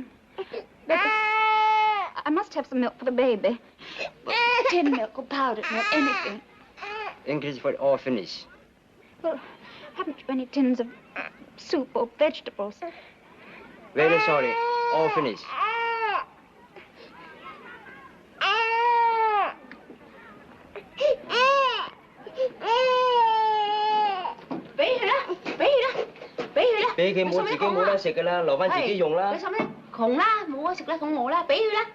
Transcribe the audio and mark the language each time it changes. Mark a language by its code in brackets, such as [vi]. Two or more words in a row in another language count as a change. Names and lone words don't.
[en] But I must have some milk for the baby. Tin milk or powdered milk, anything. English for all finished. Well, haven't you any tins of soup or vegetables? Very sorry. All finished. [yue] 俾佢冇自己冇得食㗎啦，留翻自己用啦。俾心咧，窮啦，冇得食啦，送我啦，俾佢啦。